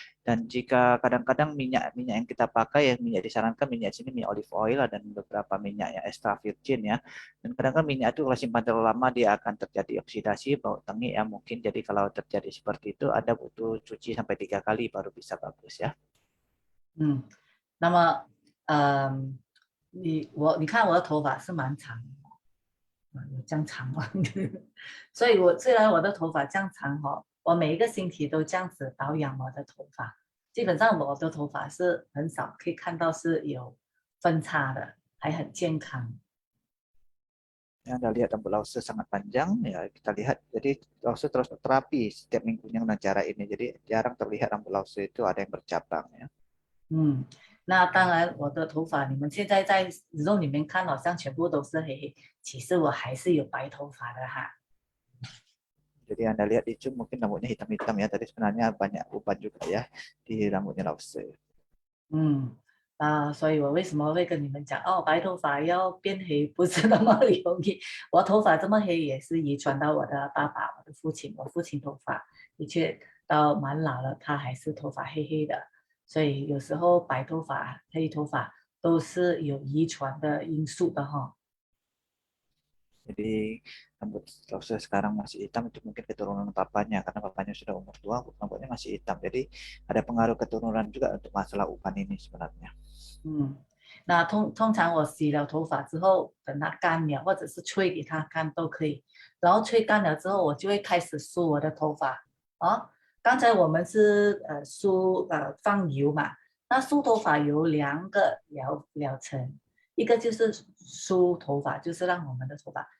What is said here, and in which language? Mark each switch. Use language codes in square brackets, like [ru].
[id] Dan jika kadang-kadang minyak yang kita pakai, yang minyak disarankan minyak sini minyak olive oil dan beberapa minyak yang extra virgin ya. Dan kadang-kadang minyak itu kalau simpan terlalu lama dia akan terjadi oksidasi, bau tengi ya mungkin. Jadi kalau terjadi seperti itu, Anda butuh cuci sampai 3 kali baru bisa bagus ya. [zh] 那么你看我的头发是蛮长的，有这样长吗？所以虽然我的头发这样长我每一个星期都这样子保养我的头发。基本上我的头发是很少可以看到是有分叉的，还很健康。 [id] Anda lihat rambut Lause sangat panjang, ya kita lihat. Jadi Lause terus terapi setiap minggunya dengan cara ini. Jadi jarang terlihat rambut Lause itu ada yang bercabang ya. [zh] 那当然我的头发你们现在在 Zoom 里面看好像全部都是黑黑，其实我还是有白头发的哈。 [id] Jadi Anda lihat di Zoom mungkin rambutnya hitam-hitam ya, tapi sebenarnya banyak uban juga ya di rambutnya Lause. [zh] 所以我为什么会跟你们讲白头发要变黑不是那么容易。我头发这么黑也是遗传到我的爸爸，我的父亲。我父亲头发的确到蛮老了，他还是头发黑黑的。所以有时候白头发、黑头发都是有遗传的因素的哈。 [id] Jadi rambut Lause sekarang masih hitam itu mungkin keturunan papanya karena papanya sudah umur tua, rambutnya masih hitam. Jadi ada pengaruh keturunan juga untuk masalah uban ini sebenarnya. [zh] 那通常我洗了头发之后，等它干了，或者是吹给它干都可以。然后吹干了之后，我就会开始梳我的头发。刚才我们是放油嘛，那梳头发有2个疗程，一个就是梳头发，就是让我们的头发。